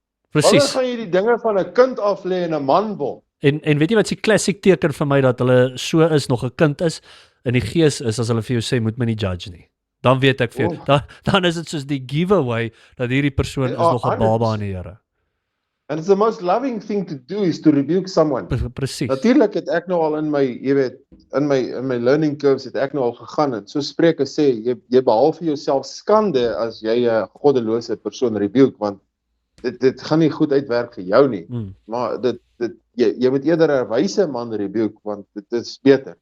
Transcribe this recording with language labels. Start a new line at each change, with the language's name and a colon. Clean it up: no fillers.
Afrikaans: Presies. gaan jy die dinge van 'n kind af lê en 'n man word? En weet jy wat die klassiek teken vir my dat hulle so is, nog 'n kind is, in die gees is, as hulle vir jou sê, moet my nie judge nie. Dan weet ek vir jou, dan is dit soos die giveaway, dat hierdie persoon is nog 'n baba in die Here.
English: And it's the most loving thing to do is to rebuke someone.
Afrikaans: Presies. Natuurlik het ek nou al in my, jy weet, in my learning curves het ek nou al gegaan en so Spreuke sê, jy behaal vir jouself skande as jy 'n goddelose persoon rebuke, want dit gaan nie goed uitwerk vir jou nie. Maar jy moet eerder 'n wyse man rebuke, want dit is beter.